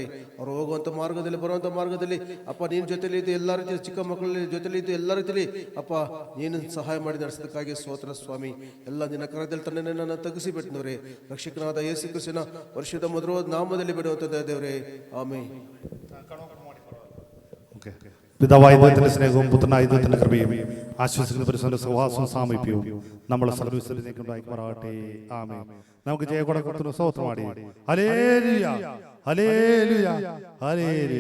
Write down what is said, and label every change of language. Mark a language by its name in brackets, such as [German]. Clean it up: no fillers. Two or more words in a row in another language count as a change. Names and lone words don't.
[Kannada] ಅವರು ಹೋಗುವಂಥ ಮಾರ್ಗದಲ್ಲಿ ಬರುವಂಥ ಮಾರ್ಗದಲ್ಲಿ ಅಪ್ಪ ನೀನು ಜೊತೆ ಜೊತೆಲಿ ಇದ್ದು ಎಲ್ಲ ರೀತಿಯ ಚಿಕ್ಕ ಮಕ್ಕಳ ಜೊತೆಲಿ ಇದ್ದು ಎಲ್ಲ ರೀತಿಯಲ್ಲಿ ಅಪ್ಪ ನೀನು ಸಹಾಯ ಮಾಡಿ ನಡೆಸೋದಕ್ಕಾಗಿ ಸ್ತೋತ್ರ ಸ್ವಾಮಿ. ಎಲ್ಲ ನಿನ್ನ ಕರದಲ್ಲಿ ತನ್ನೇ ನನ್ನ ತಗ್ಗಿಸಿಬಿಟ್ಟನವ್ರೆ. ರಕ್ಷಕನಾದ ಯೇಸು ಕ್ರಿಸ್ತನ ಪರಿಶುದ್ಧ ಮಧುರವಾದ ನಾಮದಲ್ಲಿ ಬಿಡುವಂಥದ್ದು ದೇವರೇ, ಆಮೆನ್. [Malayalam] പിതാവായ ദൈവത്തിന്റെ സ്നേഹവും പുത്രനായ ദൈവത്തിന്റെ കൃപയും ആശ്വസിക്കുന്ന പരിസര സഹവാസവും സാമീപ്യവും നമ്മളെ സർവീസിലേക്കുണ്ടായിമാറാകട്ടെ. ആമേൻ. നമുക്ക് ജയകൊടക്കുന്ന സ്തോത്രമാടി ഹല്ലേലൂയ ഹല്ലേലൂയ ഹല്ലേലൂയ.